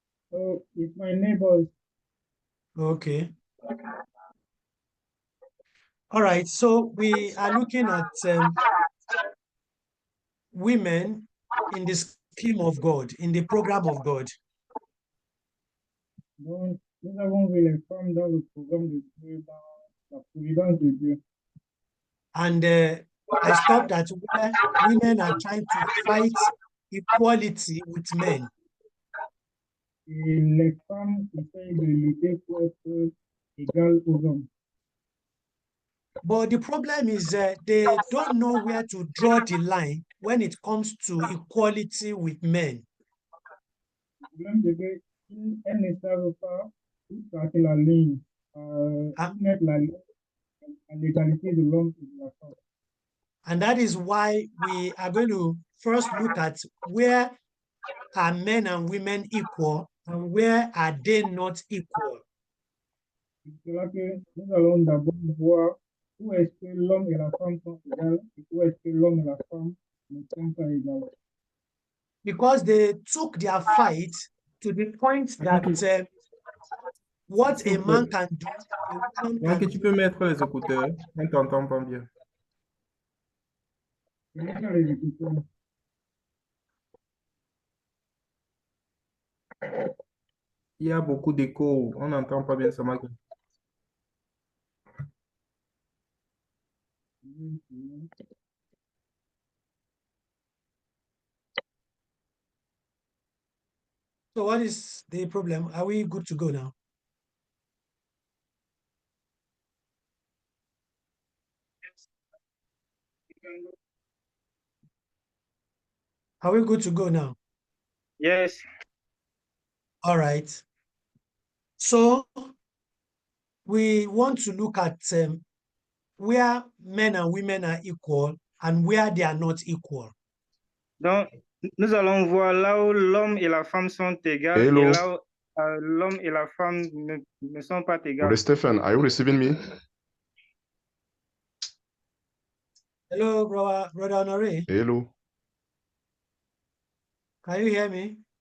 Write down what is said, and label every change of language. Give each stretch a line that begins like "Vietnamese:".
English: So it's my neighbors. Okay. All right. So we are looking at women in the scheme of God, in the program of God.
French: Donc, nous avons vu les femmes dans le programme de Dieu, dans la providence de Dieu.
English: And I stopped at where women are trying to fight equality with men.
French: Et les femmes essayent de lutter pour être égales aux hommes.
English: But the problem is they don't know where to draw the line when it comes to equality with men.
French: Le problème, c'est qu'elles ne savent pas où tracer la ligne, Ah. où mettre la ligne à l'égalité de l'homme et de la femme.
English: And that is why we are going to first look at where are men and women equal and where are they not equal.
French: C'est là que nous allons d'abord voir où est-ce que l'homme et la femme sont égales et où est-ce que l'homme et la femme ne sont pas égales.
English: Because they took their fight to the point that what a man can do, a woman
French: Est-ce que
English: can
French: tu
English: do.
French: peux mettre les écouteurs? On ne t'entend pas bien. Je vais faire les écouteurs. Il y a beaucoup d'écho. On n'entend pas bien ça, Mike.
English: So what is the problem? Are we good to go now? Are we good to go now? Yes. All right. So we want to look at where men and women are equal and where they are not equal.
French: Donc, nous allons voir là où l'homme et la femme sont égales
English: Hello.
French: et là où l'homme et la femme ne sont pas égales.
English: Brother Stephen, are you receiving me? Hello, Brother Honore. Hello. Can you hear me?